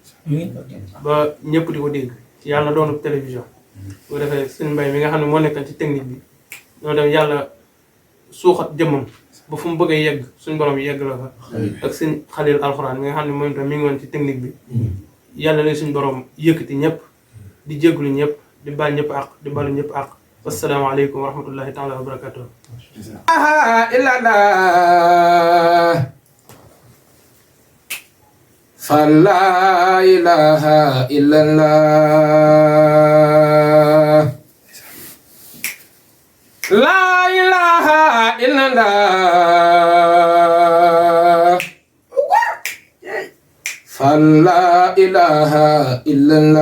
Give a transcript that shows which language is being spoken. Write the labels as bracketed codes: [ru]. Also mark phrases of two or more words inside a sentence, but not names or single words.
[wo] ba ñëpp di ko dégg yàlla na doonu télévision bu defee suñu mbay mi nga xam ne moo nekkoon ci technique bi ñoo dem yàlla suuxat jëmmam ba fu mu bëgg a yegg suñu borom yegg la fa ak suñ Xalil alxuraan mi nga xam ne moom itam mi ngi woon ci technique bi yàlla na suñu borom yëkkati ñëpp di jégalu ñëpp di baal ñëpp àq di balu ñëpp àq [ar] والسلام عليكم ورحمة الله تعالى وبركاته فلا إله إلا الله لا إله إلا الله فلا إله إلا